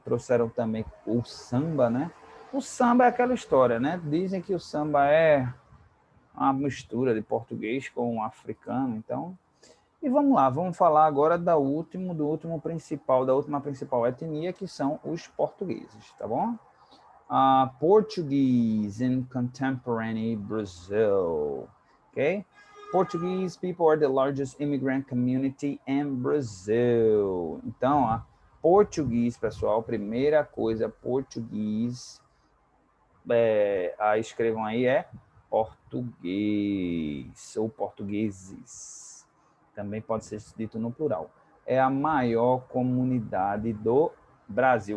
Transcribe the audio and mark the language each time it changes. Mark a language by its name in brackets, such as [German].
[Portuguese] Trouxeram também o samba, né? O samba é aquela história, né? Dizem que o samba é uma mistura de português com africano, então. E vamos lá, vamos falar agora do última principal etnia, que são os portugueses, tá bom? [English] Portuguese in contemporary Brazil, okay? Portuguese people are the largest immigrant community in Brazil. [Portuguese] Então, português, pessoal, primeira coisa, português, escrevam aí, português, ou portugueses. Também pode ser dito no plural. É a maior comunidade do Brasil.